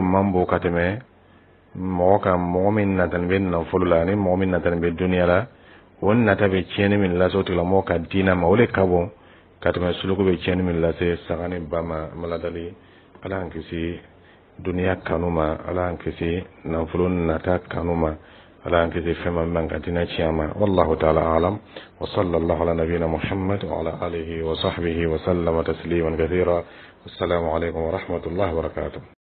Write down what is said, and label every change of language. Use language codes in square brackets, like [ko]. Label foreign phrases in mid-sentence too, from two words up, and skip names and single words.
[bm] man bon ka tɛmɛ mɔgɔ kan mɔgɔ min natani bɛ nafolo la ani mɔgɔ min natani bɛ duniya la o nata bɛ tiɲɛni min lase o tigilamɔgɔ ka diinɛ ma o de ka bon ka tɛmɛ suluku bɛ tiɲɛni min lase saga ni ba ma maladali Ala y'an kisi duniya kanu ma Ala y'an kisi nafolo nata kanu ma Ala y'an kisi fɛn min man ka diinɛ tiɲɛ ma [ar] والله تعالى أعلم وصلى الله على نبينا محمد وعلى آله وصحبه وسلم تسليما كثيرا السلام عليكم ورحمة الله وبركاته